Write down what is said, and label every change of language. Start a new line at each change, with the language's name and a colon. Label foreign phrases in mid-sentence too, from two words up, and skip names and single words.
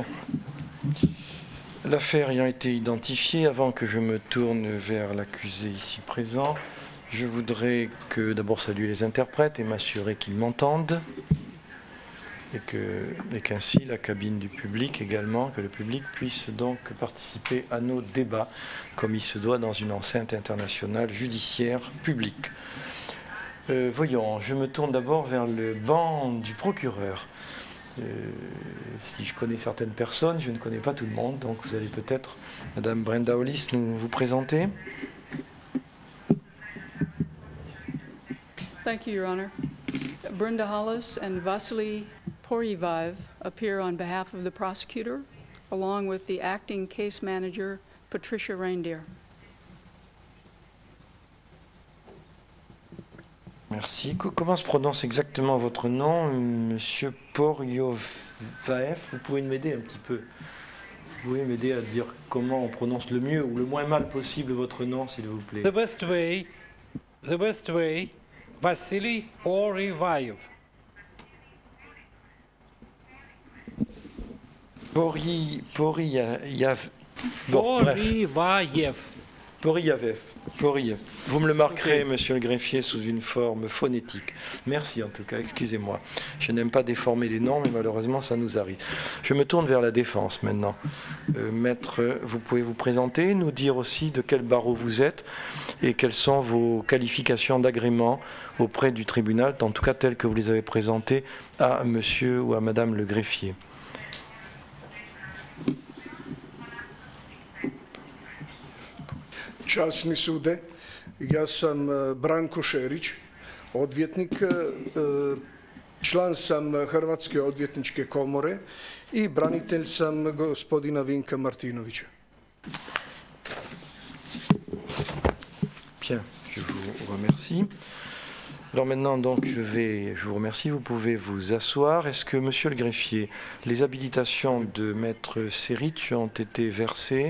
French: L'affaire ayant été identifiée, avant que je me tourne vers l'accusé ici présent, je voudrais que d'abord saluer les interprètes et m'assurer qu'ils m'entendent et qu'ainsi la cabine du public également, que le public puisse donc participer à nos débats comme il se doit dans une enceinte internationale judiciaire publique. Voyons, je me tourne d'abord vers le banc du procureur. Si je connais certaines personnes, je ne connais pas tout le monde, donc vous allez peut-être, Madame Brenda Hollis, vous présenter.
English: Thank you, Your Honor. Brenda Hollis and Vasily Poryevaev appear on behalf of the prosecutor, along with the acting case manager, Patricia Reindeer.
French: Merci. Comment se prononce exactement votre nom, Monsieur Poryevaev? Vous pouvez m'aider un petit peu? Vous pouvez m'aider à dire comment on prononce le mieux ou le moins mal possible votre nom, s'il vous plaît?
English: The best way, Vasily Poryevaev.
French: Poryevaev. Vous me le marquerez, monsieur le greffier, sous une forme phonétique. Merci en tout cas, excusez-moi. Je n'aime pas déformer les noms, mais malheureusement ça nous arrive. Je me tourne vers la défense maintenant. Maître, vous pouvez vous présenter, nous dire aussi de quel barreau vous êtes et quelles sont vos qualifications d'agrément auprès du tribunal, en tout cas telles que vous les avez présentées à monsieur ou à madame le greffier.
Croatian: Časni sude, ja sam Branko Šerić, odvjetnik, član sam Hrvatske odvjetničke komore i branitelj sam gospodina Vinka Martinovića.
French: Bien, je vous remercie. Alors maintenant, donc, je vous remercie. Vous pouvez vous asseoir. Est-ce que, monsieur le greffier, les habilitations de maître Seric ont été versées?